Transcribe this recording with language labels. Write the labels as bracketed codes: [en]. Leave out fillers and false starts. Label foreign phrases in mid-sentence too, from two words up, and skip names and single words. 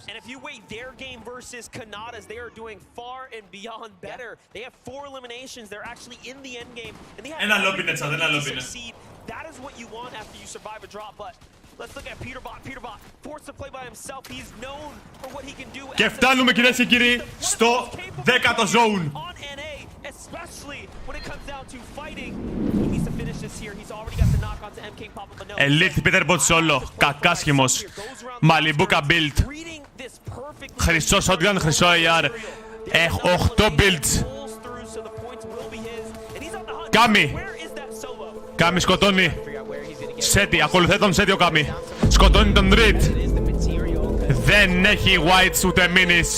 [en] And if you weigh their game versus Kanada's, they are doing far and beyond better. They have 4 eliminations. They're actually in the end game, and they have to succeed. That is what you want after you survive a drop, but let's look at Peterbot. Peterbot forced to play by himself. He's known for what he can do. [el] Και φτάνουμε, κυρίες και κύριοι, στο 10ο zone. [en] On NA, especially when it comes down to fighting. He needs to finish this here. He's already got the knock onto MK Papa, but no. Elite Peterbot solo. [el] Κακάσχημος. Malibuka build. Χρυσό shotgun, χρυσό AR. Έχω 8 builds. Κάμι. Κάμι σκοτώνει. Σέτι, ακολουθεί τον Σέτι ο Κάμι. Σκοτώνει τον Ριτ. Δεν έχει whites ούτε minis.